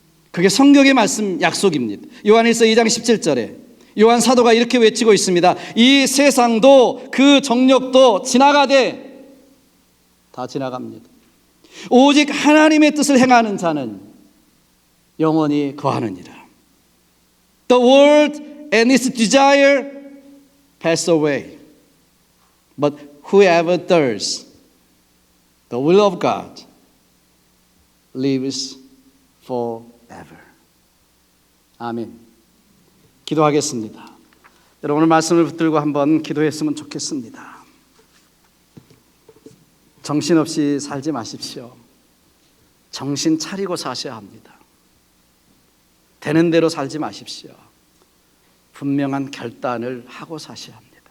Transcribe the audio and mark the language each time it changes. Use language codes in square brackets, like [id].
[ko] 그게 성경의 말씀 약속입니다. 요한일서 2장 17절에 요한 사도가 이렇게 외치고 있습니다. 이 세상도 그 정욕도 지나가되 다 지나갑니다. 오직 하나님의 뜻을 행하는 자는 영원히 거하느니라. [en] The world and its desire pass away, but whoever does the will of God lives forever. [ko] 아멘. 기도하겠습니다. 여러분 오늘 말씀을 붙들고 한번 기도했으면 좋겠습니다. 정신없이 살지 마십시오. 정신 차리고 사셔야 합니다. 되는 대로 살지 마십시오. 분명한 결단을 하고 사셔야 합니다.